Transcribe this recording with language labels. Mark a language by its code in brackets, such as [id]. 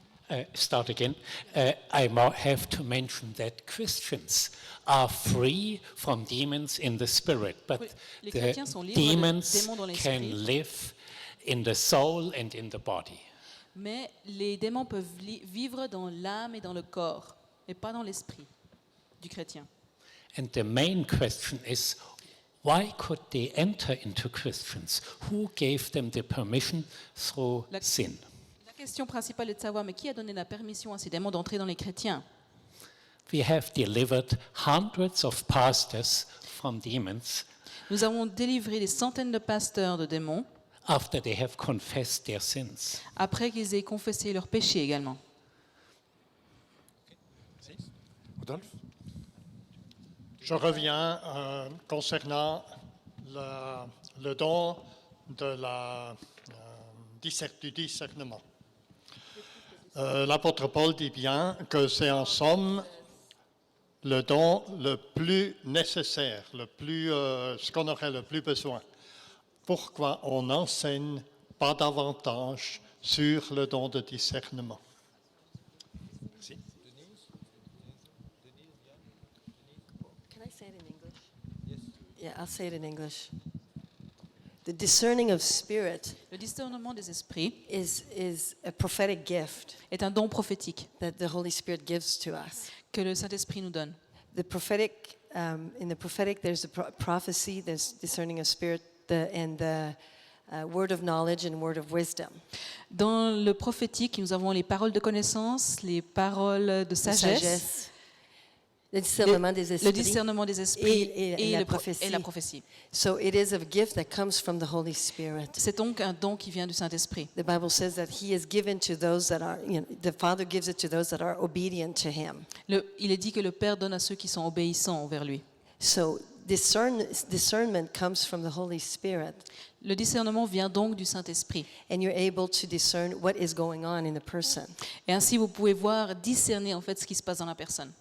[en] Okay. Start again. I have to mention that Christians are free from demons in the spirit, but [fr] Les [en] the [fr] chrétiens sont libres [en] demons [fr] des démons dans [en] can [fr] l'esprit. [en] live in the soul and in the body. [fr] Mais les démons peuvent vivre dans l'âme et dans le corps, et pas dans l'esprit du chrétien. [en] And the main question is, why could they enter into Christians? Who gave them the permission through sin? [fr] La question principale est de savoir, mais qui a donné la permission à ces démons d'entrer dans les chrétiens? [en] We have delivered hundreds of pastors from demons [fr] Nous avons délivré des centaines de pasteurs de démons [en] after they have confessed their sins. [fr] après qu'ils aient confessé leurs péchés également. Rodolphe? Je reviens concernant le don de du discernement. L'apôtre Paul dit bien que c'est en somme le don le plus nécessaire, ce qu'on aurait le plus besoin. Pourquoi on n'enseigne pas davantage sur le don de discernement? Merci. [en] Can I say it in English? Yes. Yeah, I'll say it in English. The discerning of spirit [fr] Le discernement des esprits [en] is a prophetic gift [fr] est un don prophétique [en] that the Holy Spirit gives to us. [fr] que le Saint-Esprit nous donne. [en] The prophetic, in the prophetic, there's a prophecy, there's discerning of spirit, and the word of knowledge and word of wisdom. [fr] Dans le prophétique, nous avons les paroles de connaissance, les paroles de sagesse, le discernement des esprits, le discernement des esprits et la prophétie. et la prophétie. [en] So it is a gift that comes from the Holy Spirit. [fr] C'est donc un don qui vient du Saint-Esprit. [en] The Bible says that He is given to those that are, the Father gives it to those that are obedient to Him. [fr] Il est dit que le Père donne à ceux qui sont obéissants envers lui. [en] So discernment comes from the Holy Spirit. [fr] Le discernement vient donc du Saint-Esprit. [en] And you're able to discern what is going on in a person. [fr] Et ainsi, vous pouvez voir, discerner en fait ce qui se passe dans la personne.